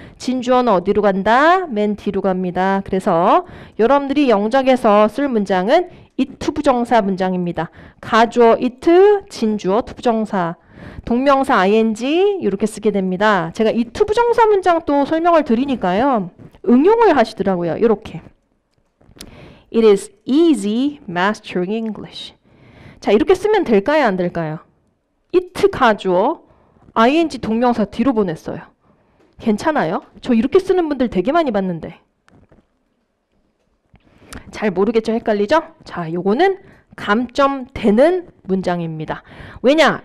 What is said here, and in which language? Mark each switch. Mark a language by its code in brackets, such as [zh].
[ko] 진주어는 어디로 간다? 맨 뒤로 갑니다. 그래서 여러분들이 영작에서 쓸 문장은 이투부정사 문장입니다. 가주어 이트, 진주어 투부정사, 동명사 ing 이렇게 쓰게 됩니다. 제가 이 투부정사 문장 또 설명을 드리니까요. 응용을 하시더라고요. 이렇게. [en] It is easy mastering English. [ko] 자, 이렇게 쓰면 될까요? 안 될까요? it 가주어, ing 동명사 뒤로 보냈어요. 괜찮아요? 저 이렇게 쓰는 분들 되게 많이 봤는데. 잘 모르겠죠? 헷갈리죠? 자, 요거는 감점되는 문장입니다. 왜냐?